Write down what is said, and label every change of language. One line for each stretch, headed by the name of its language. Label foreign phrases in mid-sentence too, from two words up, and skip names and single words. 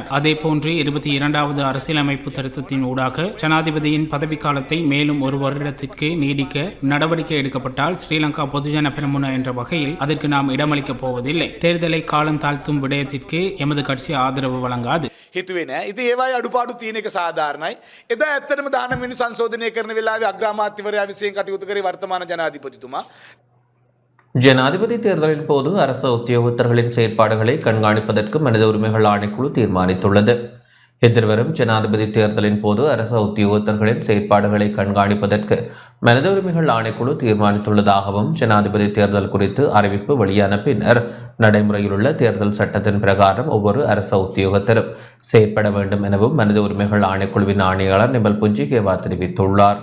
Tamil: அதே போன்று 22வது அரசியலமைப்பு திருத்தத்தின் ஊடாக ஜனாதிபதியின் பதவிக்காலத்தை மேலும் 1 வருடத்திற்கு நீடிக்க நடவடிக்கை எடுக்கப்பட்டால் ஸ்ரீலங்கா பொதுஜன பெரமுன என்ற வகையில் அதற்கு நாம் இடமளிக்கப் போவதில்லை. தேர்தலை காலம் தாழ்த்தும் விடயத்திற்கு எமது கட்சி ஆதரவு வழங்காது.
Sinhala: හිතුවේ නෑ. ඉතින් ඒවායේ අඩුපාඩු තියෙන එක සාධාරණයි. එදා ඇත්තටම 19 වෙනි සංශෝධනය කරන වෙලාවේ අග්‍රාමාත්‍යවරයා විසින් කටයුතු කරේ වර්තමාන ජනාධිපතිතුමා.
Tamil: ஜனாதிபதி தேர்தலின் போது அரசு உத்தியோகத்தர்களின் செயற்பாடுகளை கண்காணிப்பதற்கு மனித உரிமைகள் ஆணைக்குழு தீர்மானித்துள்ளது. எதிர்வரும் ஜனாதிபதி தேர்தலின் போது அரசு உத்தியோகத்தர்களின் செயற்பாடுகளை கண்காணிப்பதற்கு மனித உரிமைகள் ஆணைக்குழு தீர்மானித்துள்ளதாகவும் ஜனாதிபதி தேர்தல் குறித்து அறிவிப்பு வெளியான பின்னர் நடைமுறையில் உள்ள தேர்தல் சட்டத்தின் பிரகாரம் ஒவ்வொரு அரசு உத்தியோகத்தரும் செயற்பட வேண்டும் எனவும் மனித உரிமைகள் ஆணைக்குழுவின் ஆணையாளர் நிமல் புஞ்சிகேவா தெரிவித்துள்ளார்.